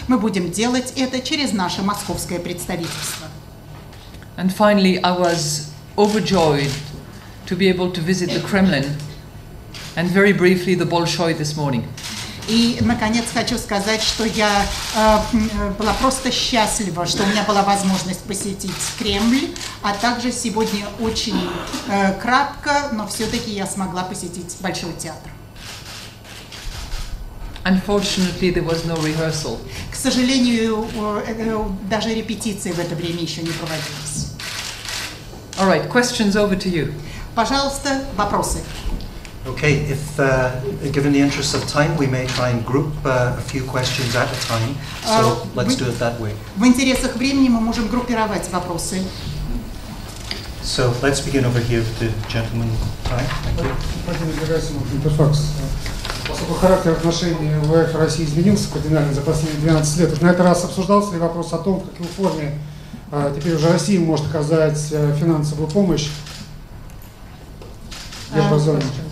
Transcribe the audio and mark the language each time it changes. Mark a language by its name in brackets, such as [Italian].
[Russian] Мы будем делать это через наше московское представительство. [English] And finally, I was overjoyed to be able to visit the Kremlin and very briefly the Bolshoi this morning. [Russian] И, наконец, хочу сказать, что я была просто счастлива, что у меня была возможность посетить Кремль, а также сегодня очень кратко, но все-таки я смогла посетить Большой театр. [English] Unfortunately, there was no rehearsal. [Russian] К сожалению, даже репетиции в это время еще не проводились. [English] All right, questions over to you. [Russian] Пожалуйста, вопросы. [English] Okay, if given the interest of time, we may try and group a few questions at a time. So let's do it that way. [Russian] В интересах времени мы можем группировать вопросы. [English] So let's begin over here with the gentleman. Hi, thank you. [Russian] Поскольку характер отношений МВФ и России изменился кардинально за последние 12 лет, на этот раз обсуждался ли вопрос о том, в какой форме теперь уже Россия может оказать финансовую помощь еврозоне?